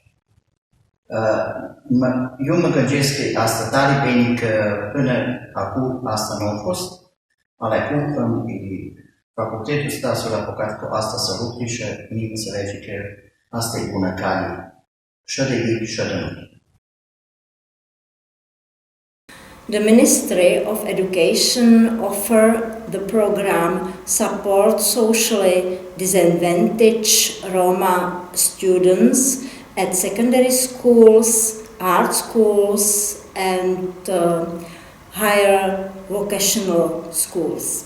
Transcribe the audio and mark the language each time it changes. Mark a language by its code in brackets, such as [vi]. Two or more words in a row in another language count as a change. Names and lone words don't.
[ro] Eu mă gândesc că asta tare bine că până acum asta nu a fost, ale acum facultetul ăsta s-a apucat cu asta să lucre și nimeni înțelege că asta e bună cale. Și de ei și de noi. [en] The Ministry of Education offer the program Support Socially Disadvantaged Roma Students at secondary schools, art schools and higher vocational schools.